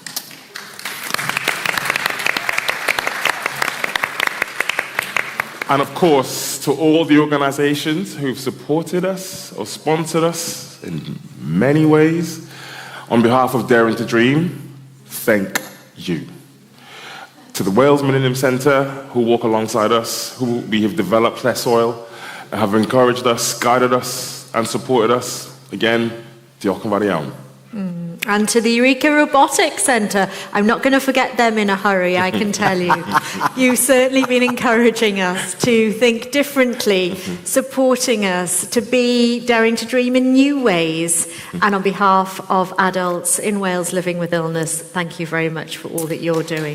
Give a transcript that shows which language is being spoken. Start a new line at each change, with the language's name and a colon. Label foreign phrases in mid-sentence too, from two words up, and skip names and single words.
English: And of course, to all the organisations who've supported us or sponsored us in many ways, on behalf of Daring to Dream, thank you. To the Wales Millennium Centre, who walk alongside us, who we have developed Lleswyl, have encouraged us, guided us, and supported us, again,
Welsh: diolch yn fawr iawn.
English: And to the Eureka Robotics Centre. I'm not going to forget them in a hurry, I can tell you. You've certainly been encouraging us to think differently, supporting us, to be daring to dream in new ways. And on behalf of adults in Wales living with illness, thank you very much for all that you're doing.